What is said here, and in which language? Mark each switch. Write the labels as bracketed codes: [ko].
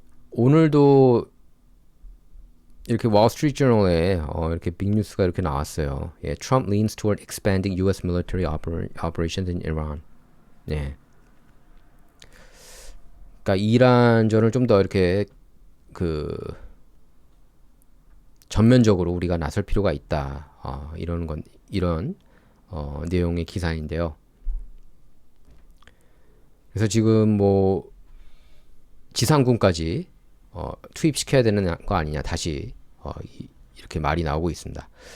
[ko] 오늘도 이렇게 월스트리트 저널에 이렇게 빅뉴스가 이렇게 나왔어요. [en] 예, Trump leans toward expanding U.S. military operations in Iran. [ko] 네. 그러니까 이란전을 좀 더 이렇게 그 전면적으로 우리가 나설 필요가 있다. 이런 내용의 기사인데요. 그래서 지금 뭐 지상군까지 투입시켜야 되는 거 아니냐 다시 이렇게 말이 나오고 있습니다.